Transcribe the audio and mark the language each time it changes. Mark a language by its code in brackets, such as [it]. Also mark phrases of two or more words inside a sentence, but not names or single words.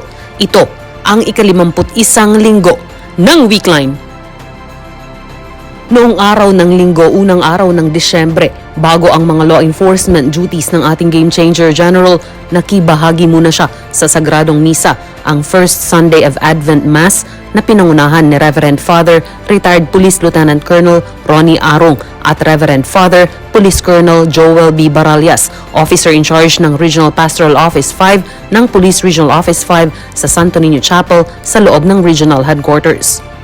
[tl] Ito ang ika-51 linggo ng Weekline. Noong araw ng linggo, unang araw ng Disyembre, bago ang mga [en] law enforcement duties [tl] ng ating [en] Game Changer General, [tl] nakibahagi muna siya sa Sagradong Misa, ang [en] First Sunday of Advent Mass [tl] na pinangunahan ni [en] Reverend Father, Retired Police Lieutenant Colonel [tl] Ronnie Arong at [en] Reverend Father, Police Colonel [tl] Joel B. Baralias, [en] Officer in Charge [tl] ng Regional Pastoral Office 5 ng Police Regional Office 5 sa Santo Niño Chapel sa loob ng Regional Headquarters.